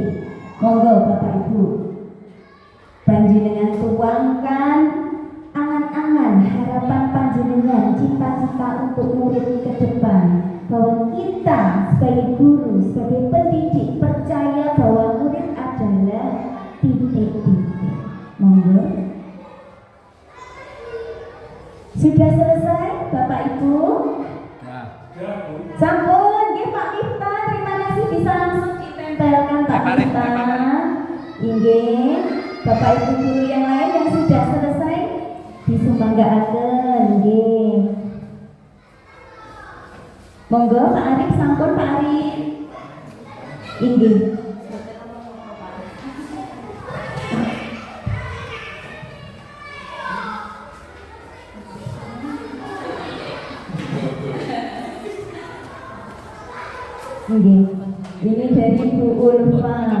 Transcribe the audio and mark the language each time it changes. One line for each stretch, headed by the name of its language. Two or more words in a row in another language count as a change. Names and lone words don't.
Indonesian: Monggo Bapak Ibu, panjenengan tuangkan angan-angan, harapan panjenengan, cita-cita untuk murid ke depan, bahwa kita sebagai guru, sebagai pendidik percaya bahwa murid adalah titik-titik. Monggo. Sudah selesai Bapak Ibu?
Javanese: Sampun, nggih
Indonesian: Pak Miftah, terima kasih bisa langsung ditempelkan Pak Miftah. Inggih, Bapak Ibu guru yang lain yang sudah selesai
Javanese: disumbanggaken nggih. Monggo Pak Arif, sampun Pak Arif. Inggih.
Indonesian: Ini dari Bu Ulfa.